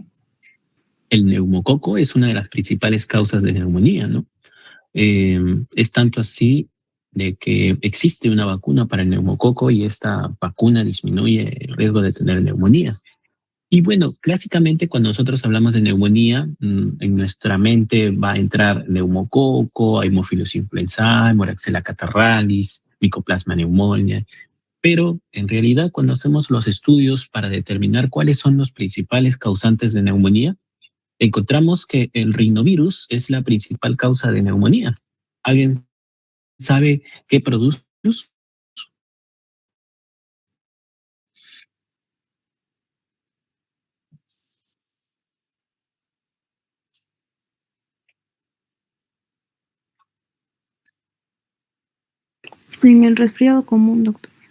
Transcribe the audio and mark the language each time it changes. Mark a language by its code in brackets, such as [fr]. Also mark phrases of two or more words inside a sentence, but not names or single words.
[es] El neumococo es una de las principales causas de neumonía, ¿no? Es tanto así de que existe una vacuna para el neumococo y esta vacuna disminuye el riesgo de tener neumonía. Y bueno, clásicamente cuando nosotros hablamos de neumonía, en nuestra mente va a entrar neumococo, Haemophilus influenzae, Moraxella catarrhalis, Mycoplasma pneumonia. Pero en realidad cuando hacemos los estudios para determinar cuáles son los principales causantes de neumonía, encontramos que el rinovirus es la principal causa de neumonía. ¿Alguien sabe qué produce? En el resfriado común, doctor.